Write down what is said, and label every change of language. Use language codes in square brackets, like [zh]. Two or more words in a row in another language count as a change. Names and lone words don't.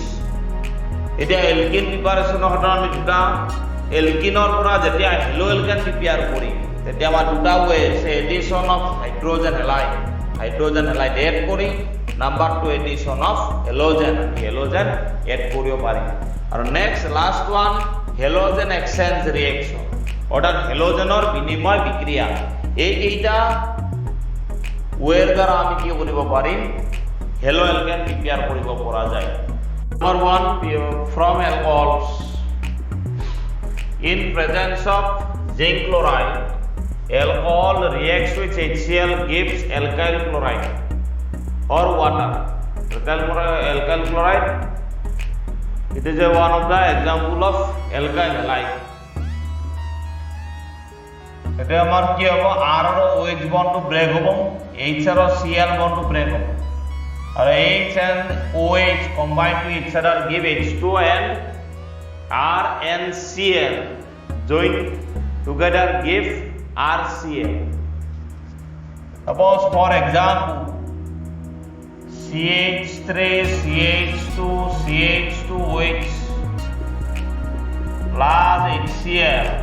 [as] এতিয়া [en] alkene preparation [as] ক্ষেত্ৰত আমি দুটা এলকিনৰ পৰা যেতিয়া [en] haloalkane prepare [as] কৰিম তেতিয়া আমাৰ দুটা ৱে আছে [en] addition of hydrogen halide add [as] কৰি [en] number 2 addition of halogen add [as] কৰিব পাৰিম. আৰু [en] next last one halogen exchange reaction [as] অৰ্থাৎ হেলোজেনৰ বিনিময় বিক্ৰিয়া. এইকেইটা ৱেৰ দ্বাৰা আমি কি কৰিব পাৰিম [en] haloalkane prepare [as] কৰিব পৰা যায়. [en] নম্বৰ 1 from alcohols. In presence of zinc chloride, alcohol reacts with HCl gives alkyl chloride or water. Alkyl chloride, it is one of the example of alkyl halide. [as] এটা আমাৰ কি হ'ব [en] R আৰু OH bond to break হ'ব, H আৰু Cl bond to break হ'ব, আৰু H and OH combine to each other give H2 and R and Cl join together give RCl. Suppose for example CH3 CH2 CH2OH plus HCl